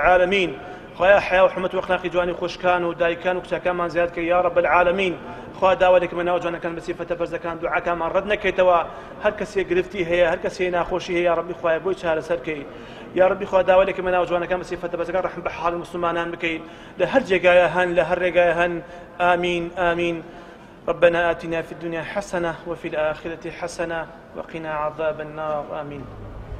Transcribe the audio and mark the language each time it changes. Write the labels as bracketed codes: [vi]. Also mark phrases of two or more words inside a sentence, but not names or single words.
[ckb] العالمین خوای حیا و حرمەت و ئەخلاقی جوانی خوشکان و دایکان و کچەکانمان زیاد کەی [ar] یا رب العالمین [ckb] خوا داوا لێکە بەناو جوانەکان بە سیفەتە بەرزەکان دوعاکانمان ڕەت نەکەیتەوە هەر کەسێک گرفتی هەیە هەر کەسێک ناخۆشی هەیە [ar] یا ربی [ckb] خوای بۆی چارەسەر کەی [ar] یا ربی [ckb] خوا داوا لێکە بەناو جوانەکان بە سیفەتە بەرزەکان ڕەحم بە حاڵی مسلمانان بکەیت لە هەر جێگایە هەن لە هەر ڕێگایە هەن [ar] آمین آمین ربنا آتنا في الدنيا حسنة وفي الآخرة حسنة وقنا عذاب النار آمين